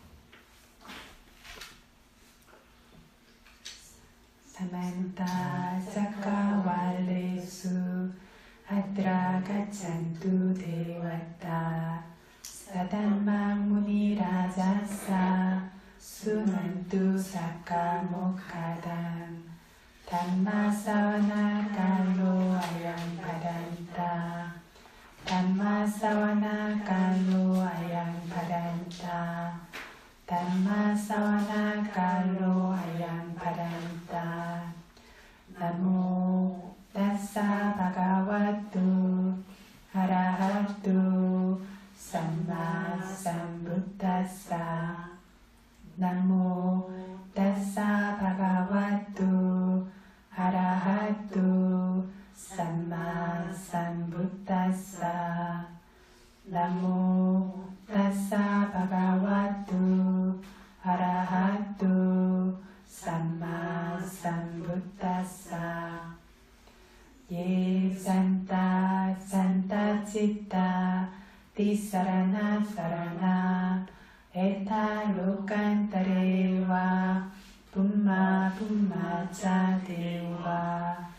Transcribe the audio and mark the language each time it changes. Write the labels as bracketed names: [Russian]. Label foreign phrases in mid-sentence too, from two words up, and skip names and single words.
[Pali] samantā cakkavāḷesu atra gacchantu devatā saddhammaṃ munirājassa suṇantu saggamokkhadaṃ dhammassavana kālo ayaṃ bhadantā dhammassavana kālo ayaṃ bhadantā 담마사와나 갈로 아양 바단타 dhammassavana kālo ayaṃ bhadantā namo tassa bhagavato arahato sammā sambuddhassa namo tassa bhagavato arahato sammā 삼부타사 나모 다사 바가와투 아라하투 삼마 삼부타사 나모 다사 바가와투 아라하투 삼마 sambuddhassa ye santā santa cittā tisaraṇā saraṇā ettha lokantare vā bhummā bhummā ca devā